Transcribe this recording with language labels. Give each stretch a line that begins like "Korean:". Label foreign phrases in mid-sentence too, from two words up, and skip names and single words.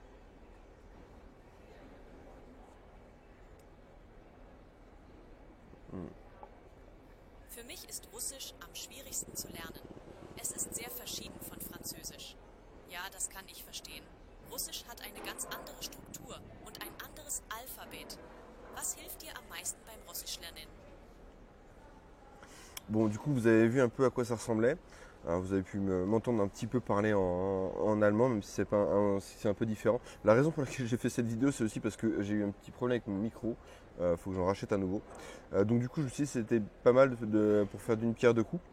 German: Für mich ist Russisch am schwierigsten zu lernen. Es ist sehr verschieden von Französisch. Ja, das kann ich verstehen. Russisch hat eine ganz andere Struktur und ein anderes Alphabet. Was hilft dir am meisten beim Russischlernen?
French: Bon, du coup, vous avez vu un peu à quoi ça ressemblait. Alors, vous avez pu m'entendre un petit peu parler en allemand, même si c'est un peu différent. La raison pour laquelle j'ai fait cette vidéo, c'est aussi parce que j'ai eu un petit problème avec mon micro. Faut que j'en rachète un nouveau. Donc du coup, je me suis dit que c'était pas mal pour faire d'une pierre deux coups.